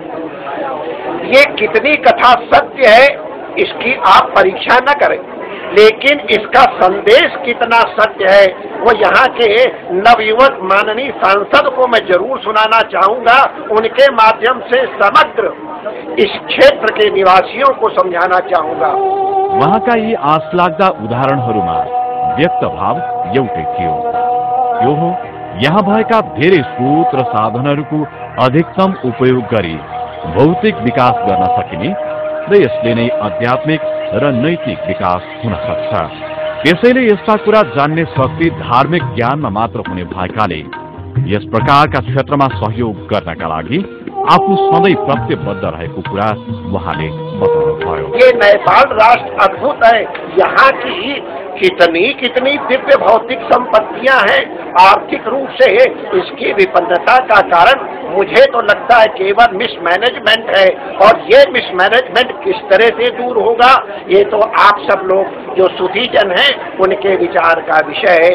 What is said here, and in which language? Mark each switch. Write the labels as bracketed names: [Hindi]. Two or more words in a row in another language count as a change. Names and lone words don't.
[Hindi] ये कितनी कथा सत्य है इसकी आप परीक्षा न करें, लेकिन इसका संदेश कितना सत्य है वो यहाँ के नवयुवक माननीय सांसद को मैं जरूर सुनाना चाहूँगा। उनके माध्यम से समग्र इस क्षेत्र के निवासियों को समझाना चाहूँगा। [Nepali] वहाँका यी आशलाग्दा उदाहरणहरूमा व्यक्त भाव एउटै थियो, यो हो यहाँ भएका धेरै स्रोत र साधनहरूको अधिकतम उपयोग गरी भौतिक विकास गर्न सकिने र यसले नै आध्यात्मिक र नैतिक विकास हुन सक्छ। त्यसैले यस्ता कुरा जान्ने शक्ति धार्मिक ज्ञानमा मात्र हुने भएकाले यस प्रकारका क्षेत्रमा सहयोग गर्नका लागि आफू सधैँ प्रतिबद्ध रहेको कुरा उहाँले बताउनुभयो। [Hindi] ये नेपाल राष्ट्र अद्भुत है, यहाँ की कितनी दिव्य भौतिक संपत्तियां हैं। आर्थिक रूप से इसकी विपन्नता का कारण मुझे तो लगता है केवल मिसमैनेजमेंट है, और ये मिसमैनेजमेंट किस तरह से दूर होगा ये तो आप सब लोग जो सुधीजन हैं उनके विचार का विषय है।